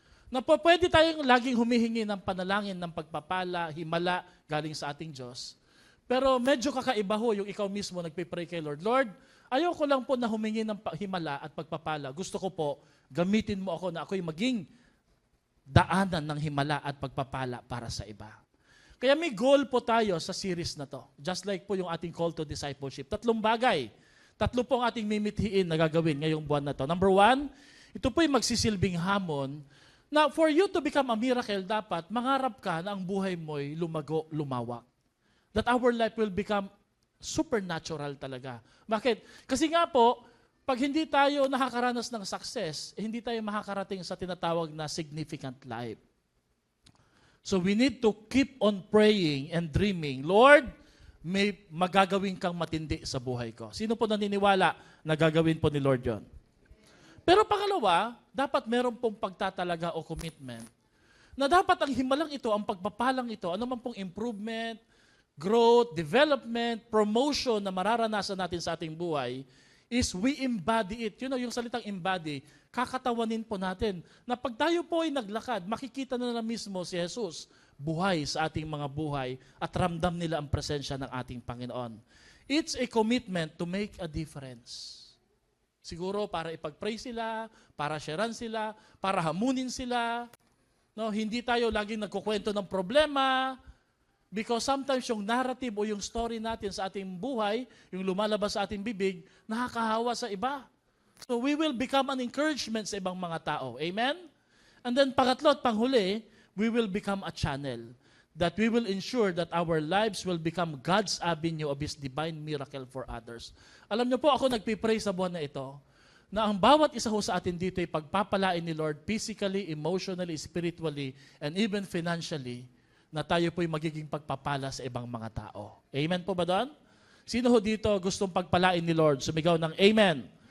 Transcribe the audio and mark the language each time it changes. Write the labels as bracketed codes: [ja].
[tl] Na po pwede tayong laging humihingi ng panalangin ng pagpapala, himala galing sa ating Diyos. Pero medyo kakaiba ho yung ikaw mismo nagpipray kay Lord. Lord, ayoko lang po na humingi ng himala at pagpapala. Gusto ko po, gamitin mo ako na ako'y maging daanan ng himala at pagpapala para sa iba. Kaya may goal po tayo sa series na to. [en] Just like [tl] po yung ating [en] call to discipleship. [tl] 3 bagay. 3 po ang ating mimithiin na gagawin ngayong buwan na to. Number 1, ito po yung magsisilbing hamon na [en] for you to become a miracle, [tl] dapat mangarap ka na ang buhay mo'y lumago, lumawak. [en] That our life will become supernatural talaga. Bakit? [tl] Kasi nga po, pag hindi tayo nakakaranas ng success, hindi tayo makakarating sa tinatawag na significant life. [en] So we need to keep on praying and dreaming, Lord, [tl] may magagawin kang matindi sa buhay ko. Sino po naniniwala na gagawin po ni Lord yon? Pero pangalawa, dapat meron pong pagtatalaga o commitment na dapat ang himalang ito, ang pagpapalang ito, ano man pong improvement, [en] growth, development, promotion [tl] na mararanasan natin sa ating buhay [en] is we embody it. [tl] Yung salitang embody, kakatawanin po natin na pag tayo po ay naglakad, makikita na mismo si Jesus buhay sa ating mga buhay at ramdam nila ang presensya ng ating Panginoon. [en] It's a commitment to make a difference. [tl] Siguro para ipag-pray sila, para sharean sila, para hamunin sila. No, hindi tayo laging nagkukwento ng problema [en] because sometimes [tl] yung narrative o yung story natin sa ating buhay, yung lumalabas sa ating bibig, nakakahawa sa iba. [en] So we will become an encouragement [tl] sa ibang mga tao. [en] Amen? And then [tl] pangatlo at panghuli, [en] we will become a channel that we will ensure that our lives will become God's avenue of His divine miracle for others. [tl] Alam niyo po, ako nagpipray sa buwan na ito, na ang bawat isa ho sa atin dito ay pagpapalain ni Lord [en] physically, emotionally, spiritually, and even financially, [tl] na tayo po'y magiging pagpapala sa ibang mga tao. Amen po ba doon? Sino ho dito gustong pagpalain ni Lord? Sumigaw ng Amen.